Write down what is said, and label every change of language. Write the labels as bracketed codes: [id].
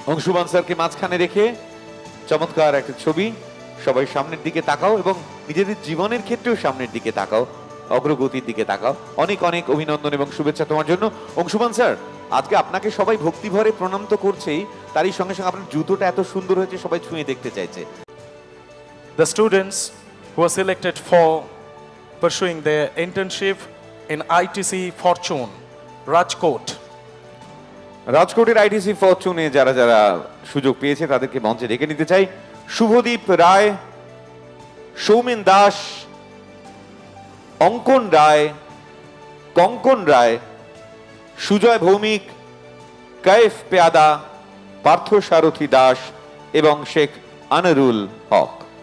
[bn] অংশুমান স্যারকে মাঝখানে রেখে চমৎকার একটা ছবি, সবাই সামনের দিকে তাকাও এবং নিজেদের জীবনের ক্ষেত্রেও সামনের দিকে তাকাও, অগ্রগতির দিকে তাকাও। অনেক অনেক অভিনন্দন এবং শুভেচ্ছা তোমার জন্য। অংশুমান স্যার, আজকে আপনাকে সবাই ভক্তি ভরে প্রণাম তো করছেই, তারই সঙ্গে সঙ্গে আপনার জুতোটা এত সুন্দর হয়েছে, সবাই ছুঁয়ে দেখতে চাইছে। [en] The students who are selected for pursuing their internship in ITC Fortune, Rajkot. [bn] রাজকোটের ITC ফরচুনে যারা যারা সুযোগ পেয়েছে তাদেরকে মঞ্চে ডেকে নিতে চাই। শুভদীপ রায়, সৌমেন দাস, অঙ্কন রায়, কঙ্কন রায়, সুজয় ভৌমিক, কায়েফ পেয়াদা, পার্থ সারথী দাস এবং শেখ আনারুল হক।